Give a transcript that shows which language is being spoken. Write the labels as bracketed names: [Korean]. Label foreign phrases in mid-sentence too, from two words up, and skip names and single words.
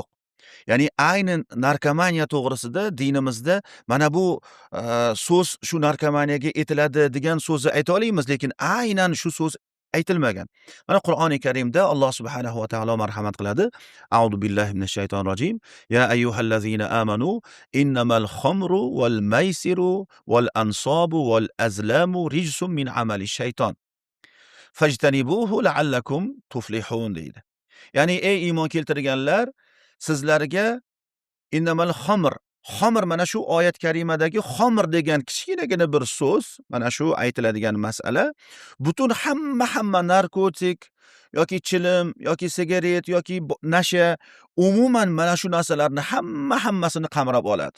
[Uzbek] Ya'ni aynan narkomaniya to'g'risida dinimizda mana bu so'z shu narkomaniyaga etiladi degan so'zni ayta olamiz, lekin aynan shu so'z aytilmagan. Mana Qur'oni Karimda Alloh [Arabic] سبحانه وتعالى [Uzbek] marhamat qiladi. [Arabic] أعوذ بالله من الشيطان الرجيم. يا أيها الذين آمنوا إنما الخمر والميسر والأنصاب والأزلام رجس من عمل الشيطان. فاجتنبوه لعلكم تفلحون deydi. [Uzbek] Ya'ni ey iymon keltirganlar, sizlarga [Arabic] إنما الخمر, [Uzbek] xamr mana shu oyat karimadagi xamr degan kichkinagina bir so'z, mana shu aytiladigan masala butun hamma narkotik yoki chilim yoki sigaret yoki nasha, umuman mana shu narsalarni hammasini qamrab oladi.